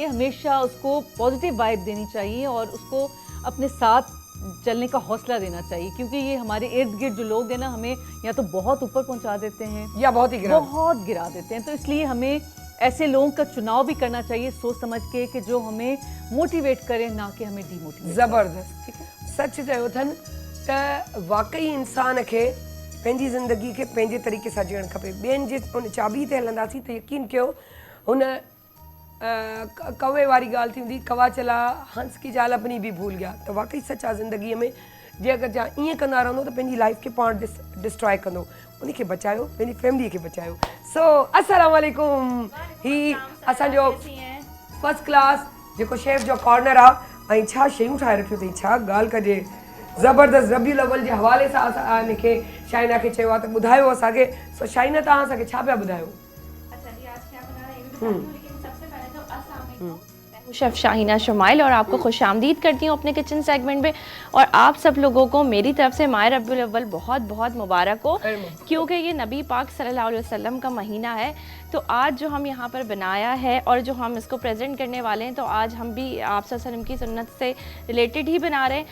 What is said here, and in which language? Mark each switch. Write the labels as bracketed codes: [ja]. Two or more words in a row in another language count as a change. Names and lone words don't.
[hi] हमेशा उसको [en] positive vibe [hi] देनी चाहिए और उसको अपने साथ चलने का हौसला देना चाहिए, क्योंकि ये हमारे इर्द गिर्द जो लोग हैं ना, हमें या तो बहुत ऊपर पहुंचा देते हैं या बहुत गिरा देते हैं। तो इसलिए हमें ऐसे लोगों का चुनाव भी करना चाहिए सोच समझ के कि जो हमें मोटिवेट करें, ना कि हमें डीमोटिवेट। ज़बरदस्त, ठीक है। [sd] सच चयो अथनि त वाकई इंसान खे पंहिंजी ज़िंदगी खे पंहिंजे तरीक़े सां जीअणु खपे। ॿियनि जे उन चाबी ते हलंदासीं त यकीन कयो हुन कौवे वारी ॻाल्हि थी हूंदी, [hi] कौवा चला हंस की जाल अपनी भी भूल गया। [sd] त वाकई सच आहे ज़िंदगीअ में, जे अगरि जा ईअं कंदा रहंदो त पंहिंजी लाइफ खे पाण डिस्ट्रॉय कंदो। उनखे बचायो, पंहिंजी फैमिली खे बचायो। सो [ar] السلام عليكم. [sd] ही असांजो [en] first class [sd] जेको शेफ जो कॉर्नर आहे, ऐं छा शयूं ठाहे रखियूं अथई, छा ॻाल्हि कजे। ज़बरदस्त रबीउल अव्वल जे हवाले सां असां हिनखे शाइना खे चयो आहे त ॿुधायो असांखे। सो शाइना, तव्हां असांखे छा पिया ॿुधायो? [hi] शेफ़ शाहिना शुमाइल और आपको खुशामदीद करती हूँ अपने किचन सेगमेंट में। और आप सब लोगों को मेरी तरफ से माह रबीउल अव्वल बहुत बहुत मुबारक हो, क्योंकि ये नबी पाक [ar] صلى الله عليه وسلم [hi] का महीना है। तो आज जो हम यहाँ पर बनाया है और जो हम इसको प्रेजेंट करने वाले हैं, तो आज हम भी आप [ar] صلى الله عليه وسلم [hi] की सुन्नत से रिलेटेड ही बना रहे हैं।